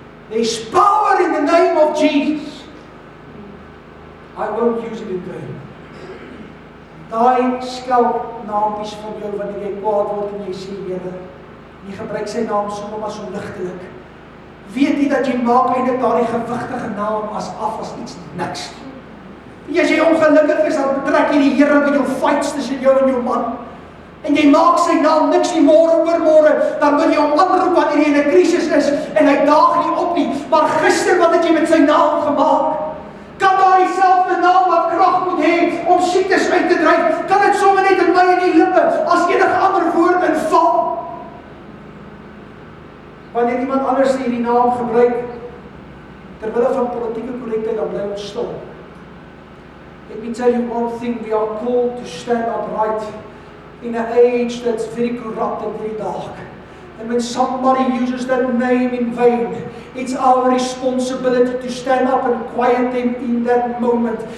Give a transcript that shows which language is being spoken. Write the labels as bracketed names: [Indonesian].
[English] There's power in the name of Jesus. I won't use it in vain. [Afrikaans] Daai skelp naampies van jou wanneer jy kwaad word en jy sê Here, jy gebruik sy naam sommer maar so ligtelik. Weet jy dat jy maak eintlik daardie gewigtige naam as iets niks. En as jy ongelukkig is, dan betrek jy die Here by jou fights tussen jou en jou man. En jy maak sy naam niks nie, môre oor môre, dan wil jy hom aanroep wanneer jy in 'n krisis is en hy daag nie op nie. Maar gister, wat het jy met sy naam gemaak? Kan daai selfde naam wat krag moet hê om siektes uit te dryf, kan dit sommer net in my en die lippe as enige ander woord inval? Wanneer iemand anders hierdie naam gebruik, terwille van politieke korrektheid, dan bly ons stil. [English] Let me tell you one thing, we are called to stand upright in an age that's very corrupt and very dark. And when somebody uses that name in vain, it's our responsibility to stand up and quiet them in that moment.